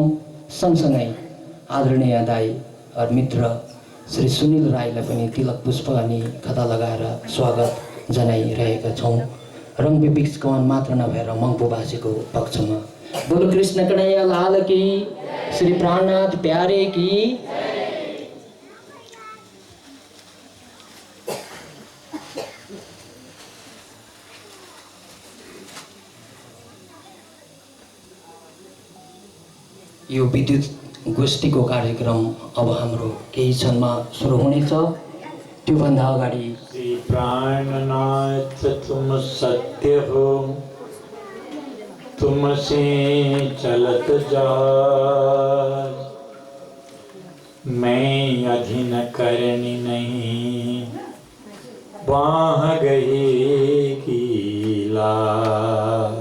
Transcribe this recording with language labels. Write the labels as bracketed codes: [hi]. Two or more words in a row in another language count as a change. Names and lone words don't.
[ne] सँगसँगै आदरणीय दाइ मित्र श्री सुनिल राईलाई पनि तिलक पुष्प अनि खदा लगाएर स्वागत जनाइरहेका छौँ। रङविविध कमान मात्र नभएर मङ्पुवासीको पक्षमा। [hi] बोलो कृष्ण कन्हैया लाल की, श्री प्राणनाथ प्यारे की। [ne] यो विद्युत गोष्ठीको कार्यक्रम अब हाम्रो केही क्षणमा सुरु हुनेछ। त्योभन्दा अगाडि [hi] प्राणनाथ तुम सत्य हो, तुमसे चलत जाय। मैं अधीन करनी नहीं, बाह गए की लाय।